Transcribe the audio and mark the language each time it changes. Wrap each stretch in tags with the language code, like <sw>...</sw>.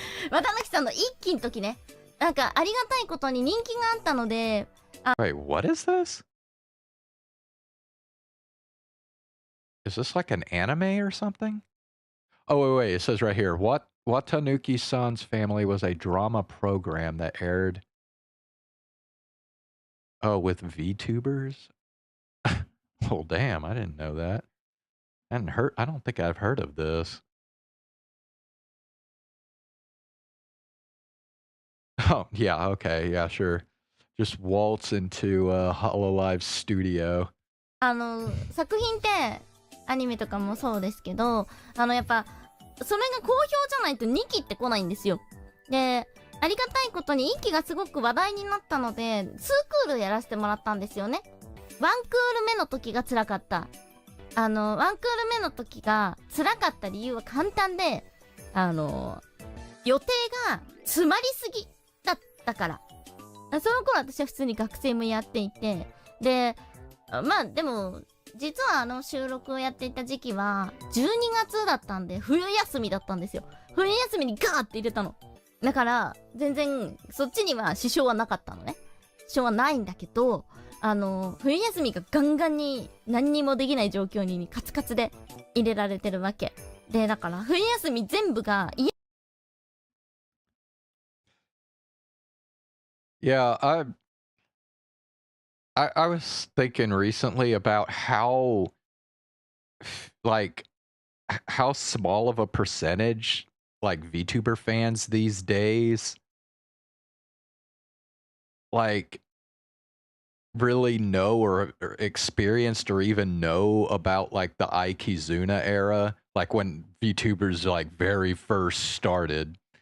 <ja>綿貫さんの一期の時ね。なんかありがたいことに人気があったので。</ja> <en>Wait, what is this? Is this like an anime or something? Oh, wait. It says right here, Watanuki-san's Family was a drama program that aired... Oh, with VTubers? Oh, damn. I didn't know that. I don't think I've heard of this. Oh, yeah, okay. Yeah, sure. Just waltz into Hololive Studio.</en> <ja>作品ってアニメとかもそうですけど、やっぱそれが好評じゃないと2期って来ないんですよ。で、ありがたいことに1期がすごく話題になったので2クールやらせてもらったんですよね。 1クール目の時が辛かった。1クール目の時が辛かった理由は簡単で、予定が詰まりすぎだったから。その頃私は普通に学生もやっていて、で、まあでも実は収録をやっていた時期は12月だったんで冬休みだったんですよ。冬休みにガーって入れたの。だから全然そっちには支障はなかったのね。支障はないんだけど、冬休みがガンガンに何にもできない状況にカツカツで入れられてるわけで、だから冬休み全部が</ja> <en>Yeah, I was thinking recently about how how small of a percentage like VTuber fans these days like really know or experienced or even know about like the Aikizuna era, like when VTubers like very first started.</en>